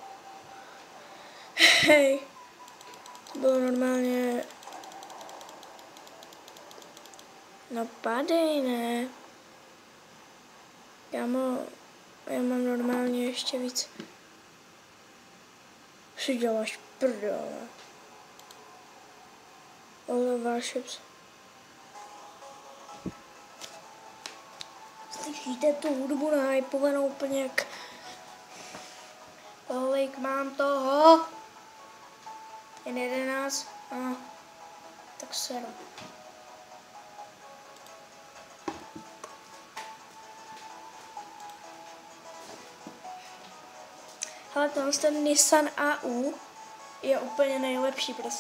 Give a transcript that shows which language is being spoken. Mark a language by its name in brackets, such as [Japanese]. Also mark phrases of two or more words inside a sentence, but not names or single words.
[Czech] Hej. To bylo normálně... No padej, ne. Já mám normálně ještě víc. Si děláš prdele. All of warships. Slyšíte tu hudbu nahypovanou úplně jak... Kolik mám toho? Jen 11? Tak 7. Hele, ten Nissan AU je úplně nejlepší prostě.